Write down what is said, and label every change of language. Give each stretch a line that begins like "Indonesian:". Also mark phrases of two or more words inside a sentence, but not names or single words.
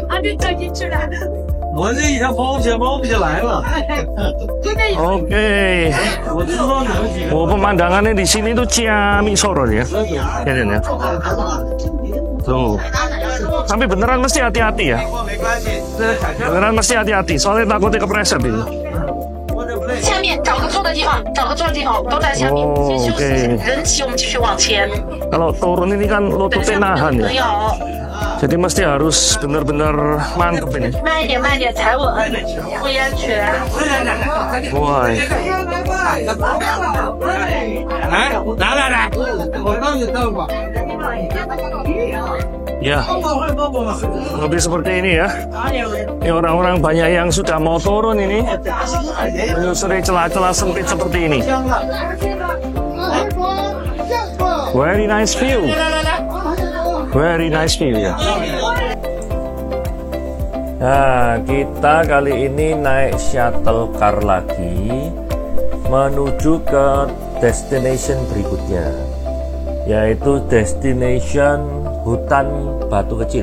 Indonesian: Oke. Oh pemandangannya di sini tuh ciamik sorot ya. Ya. Tuh. Tapi beneran mesti hati-hati ya. Beneran mesti hati-hati, soalnya takutnya kepleset ini.
Chinese: 下面找个坐的地方，找个坐的地方都在下面。先休息，人齐我们继续往前。
Indonesian: Kalau turun ini kan lututnya nahan ya. Jadi mesti harus benar-benar mantep ini.
Chinese: 慢一点，慢一点，踩稳，注意安全。 Wah. 来，我帮你倒吧。
Indonesian: Ya, lebih seperti ini ya. Ini orang-orang banyak yang sudah mau turun ini, menyusuri celah-celah sempit seperti ini.
English: Very nice view. Very nice view ya.
Indonesian: Nah, kita kali ini naik
English: shuttle car
Indonesian: lagi menuju ke destination berikutnya, yaitu destination hutan batu kecil.